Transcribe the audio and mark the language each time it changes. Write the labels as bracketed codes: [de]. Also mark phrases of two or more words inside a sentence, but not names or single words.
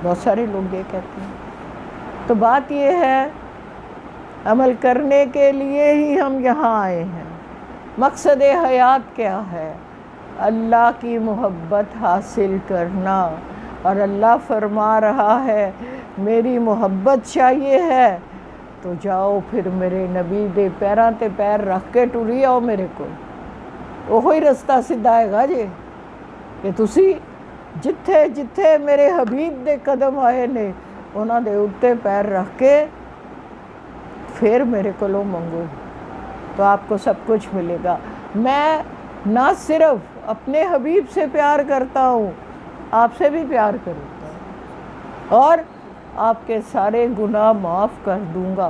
[ur] بہت سارے لوگ یہ کہتے ہیں۔ تو بات یہ ہے عمل کرنے کے لیے ہی ہم یہاں آئے ہیں۔ مقصد حیات کیا ہے؟ اللہ کی محبت حاصل کرنا، اور اللہ فرما رہا ہے میری محبت چاہیے ہے تو جاؤ پھر میرے نبی [pa] دے پیراں تے پیر رکھ کے ٹری آؤ [ur] میرے کو، وہی رستہ سیدھا ہے گا جی کہ [pa] تسی جتھے جتھے میرے حبیب دے قدم آئے نے انہاں دے اتے پیر رکھ کے [ur] پھر میرے کو منگو تو آپ کو سب کچھ ملے گا۔ میں نہ صرف اپنے حبیب سے پیار کرتا ہوں، آپ سے بھی پیار کرتا ہوں، اور آپ کے سارے گناہ معاف کر دوں گا۔